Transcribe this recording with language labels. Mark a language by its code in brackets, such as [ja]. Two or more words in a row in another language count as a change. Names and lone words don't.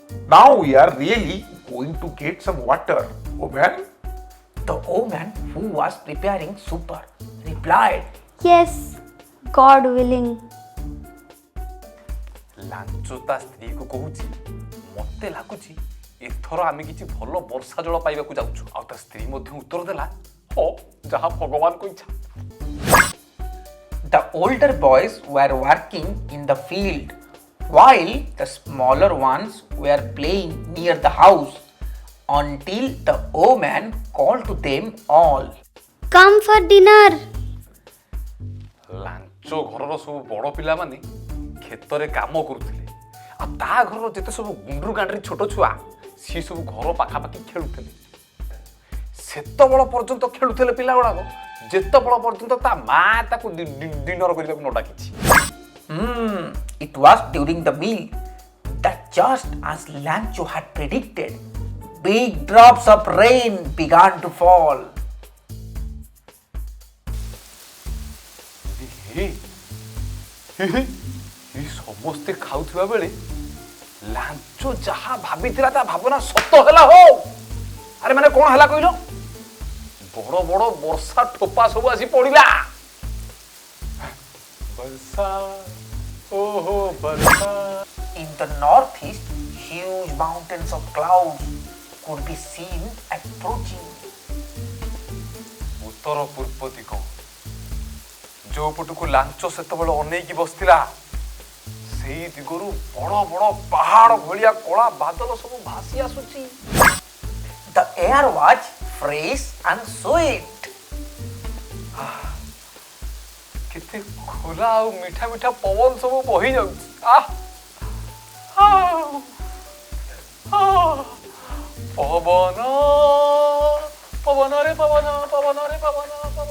[en] Now we are really going to get some water. Oman? The omen who was preparing supper replied, Yes, God willing. [or] ଲାଞ୍ଚ ତା ସ୍ତ୍ରୀକୁ କହୁଛି ମତେ ଲାଗୁଛି ଏଥର ଆମେ କିଛି ଭଲ ବର୍ଷା ଜଳ ପାଇବାକୁ ଯାଉଛୁ। ଆଉ ତା ସ୍ତ୍ରୀ ମଧ୍ୟ ଉତ୍ତର ଦେଲା ହଁ ଯାହା ଭଗବାନଙ୍କ ଇଚ୍ଛା। [en] The older boys were working in the field while the smaller ones were playing near the house until the omen called to them all. Come for dinner. [or] ଲାଞ୍ଚ ଘରର ସବୁ ବଡ଼ ପିଲାମାନେ କ୍ଷେତରେ କାମ କରୁଥିଲେ ଆଉ ତା ଘରର ଯେତେ ସବୁ ଗୁଣ୍ଡରୁ ଗାଣ୍ଡରି ଛୋଟ ଛୁଆ ସିଏ ସବୁ ଘର ପାଖାପାଖି ଖେଳୁଥିଲେ। ସେତେବେଳ ପର୍ଯ୍ୟନ୍ତ ଖେଳୁଥିଲେ ପିଲା ଗୁଡ଼ାକ ଯେତେବେଳ ପର୍ଯ୍ୟନ୍ତ ତା ମା ତାକୁ ଡିନର କରିବାକୁ ନ ଡାକିଛି। [en] It was during the meal that just as Lencho had predicted, big drops of rain began to fall. [or] ସମସ୍ତେ ଖାଉଥିବା ବେଳେ ଲାଞ୍ଚ ଯାହା ଭାବିଥିଲା ତା ଭାବନା ସତ ହେଲା। ହୋ ଆରେ ମାନେ କଣ ହେଲା କହିଲ? ବଡ଼ ବଡ଼ ବର୍ଷା ଠୋପା ସବୁ ଆସି ପଡ଼ିଲା। ବର୍ଷା ଓହୋ ବର୍ଷା। [en] In the northeast, huge mountains of clouds could be seen approaching. [or] ଉତ୍ତର ପୂର୍ବ ଦିଗ ଯୋଉ ପଟକୁ ଲାଞ୍ଚ ସେତେବେଳେ ଅନେଇକି ବସିଥିଲା ସେଇ ଦିଗରୁ ବଡ଼ ବଡ଼ ପାହାଡ଼ ଭଳିଆ କଳା ବାଦଲ ସବୁ ଭାସି ଆସୁଛି। [en] The air was fresh and sweet. [or] କେତେ ଖୋଲା ଆଉ ମିଠା ମିଠା ପବନ ସବୁ ବହି ଯାଉଛି। ପବନ ପବନରେ ପବନ ପବନରେ ପବନ ପବନ।